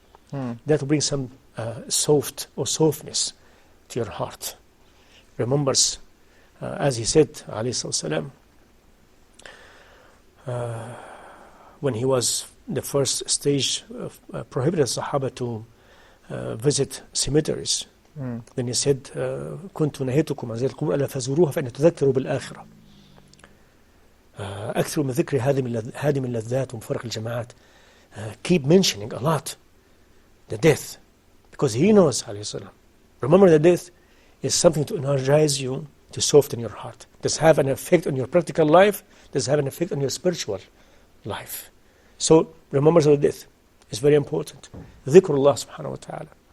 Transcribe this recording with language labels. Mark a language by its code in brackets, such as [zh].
[en] That will bring some softness to your heart. Remembers, as he said, alayhi salam, when he was the first stage of prohibited Sahaba to visit cemeteries. Then he said, [ar] كنت نهيتكم عن زيارة القبور ألا فزوروها فإن تذكروا بالآخرة. أكثر من ذكر هادم اللذات ومفرق الجماعات. [en] Keep mentioning a lot the death, because he knows, alayhi salam. Remember, the death is something to energize you, to soften your heart. Does have an effect on your practical life, does have an effect on your spiritual life. So remembrance of the death is very important. Dhikrullah subhanahu wa ta'ala.